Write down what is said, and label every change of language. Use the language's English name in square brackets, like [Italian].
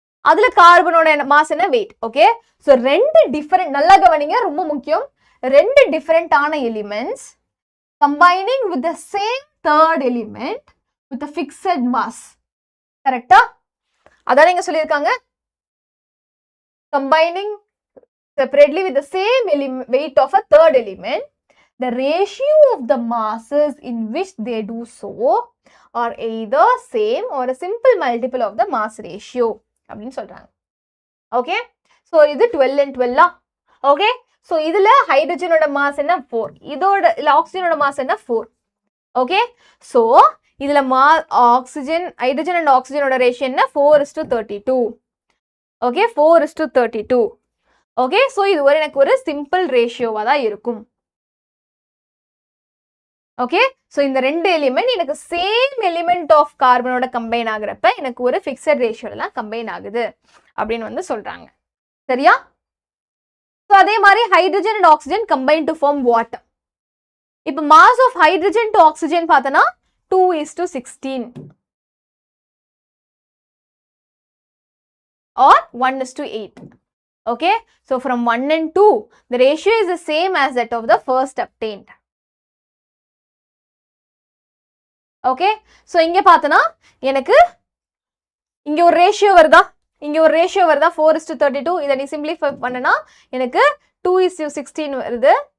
[Tamil] அதுல கார்பனோட மாஸ் என்ன? Wait. Okay, so ரெண்டு டிஃபரெண்ட், நல்லா கவனிங்க, ரொம்ப முக்கியம். ரெண்டு டிஃபரெண்டான elements combining with the same third element with fixed mass. கரெக்டா? அதான் நீங்க சொல்லியிருக்காங்க. [English] combining separately with the same weight of a third element, the ratio of the masses in which they do so are either same or a simple multiple of the mass ratio [Tamil] அப்படின்னு சொல்றாங்க. Okay, so இது [English] 12 and 12. [Tamil] Okay, so இதுல ஹைட்ரஜனோட mass என்ன 4, இதோட இல்ல ஆக்சிஜனோட mass என்ன 4. Okay, so இதுல oxygen hydrogen and ஆக்சிஜனோட ratio என்ன 4:32. ஓகே, 4:32. ஓகே, ஸோ இது ஒரு எனக்கு ஒரு சிம்பிள் ரேஷியோவா தான் இருக்கும். ஓகே, ஸோ இந்த ரெண்டு எலிமெண்ட் எனக்கு சேம் எலிமெண்ட் ஆஃப் கார்பனோட கம்பைன் ஆகுறப்ப எனக்கு ஒரு ஃபிக்ஸட் ரேஷியோலாம் கம்பைன் ஆகுது அப்படின்னு வந்து சொல்றாங்க. சரியா? ஸோ அதே மாதிரி hydrogen and oxygen combine to form water. இப்போ mass of hydrogen to oxygen பார்த்தோன்னா 2:16 or 1:8. [English] Okay, so from 1 and 2 the ratio is the same as that of the first obtained. [Tamil] Okay, so இங்கே பார்த்தோன்னா எனக்கு இங்கே ஒரு ratio வருதா, 4:32. இதை நீ சிம்பிளிஃபை பண்ணனா எனக்கு 2:16 வருது.